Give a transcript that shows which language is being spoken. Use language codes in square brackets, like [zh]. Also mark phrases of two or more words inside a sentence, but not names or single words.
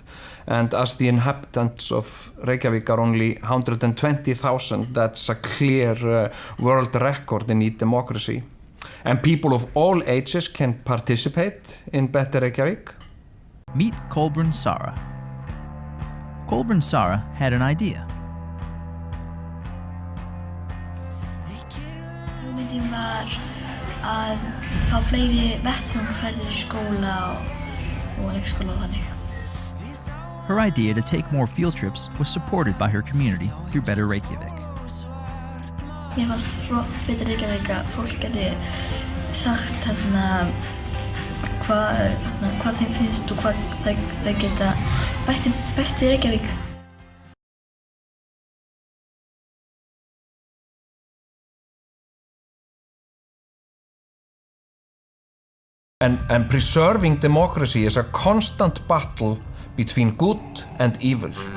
[en] And as the inhabitants of Reykjavik are only 120,000, that's a clear world record in e-democracy. And people of all ages can participate in Better Reykjavik. Meet Kolbrun Sara. Kolbrun Sara had an idea. [is] Hugmyndin var að fá fleiri vettvangaferðir í skóla og leikskóla og þannig. [en] Her idea to take more field trips was supported by her community through Better Reykjavik. [is] Mér fannst Better Reykjavik að fólk geti sagt hvað þeim finnst og hvað þau geta bætt í Reykjavík. [en] And preserving democracy is a constant battle between good and evil.